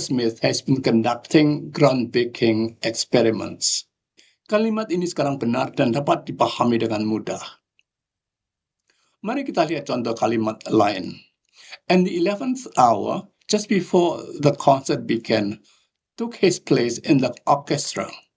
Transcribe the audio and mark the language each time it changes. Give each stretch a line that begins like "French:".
English: Smith has been conducting groundbreaking experiments.
Indonesian: Kalimat ini sekarang benar dan dapat dipahami dengan mudah. Mari kita lihat contoh kalimat lain.
English: And the 11th hour, just before the concert began, took his place in the orchestra.